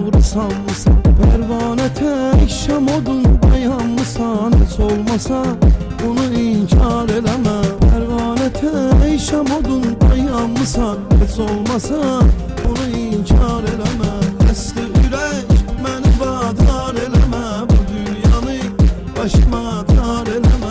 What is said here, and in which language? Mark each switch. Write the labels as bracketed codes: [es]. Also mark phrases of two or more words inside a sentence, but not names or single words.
[tr] sanmısan? Pervane tek şam odunda yanmısan? Hiç olmasa bunu inkar eleme. Pervane tek şam odunda yanmısan? Hiç olmasa bunu inkar eleme. [az] Dəsti ürək məni vadar eləmə, bu dünyanı başıma dar eləmə.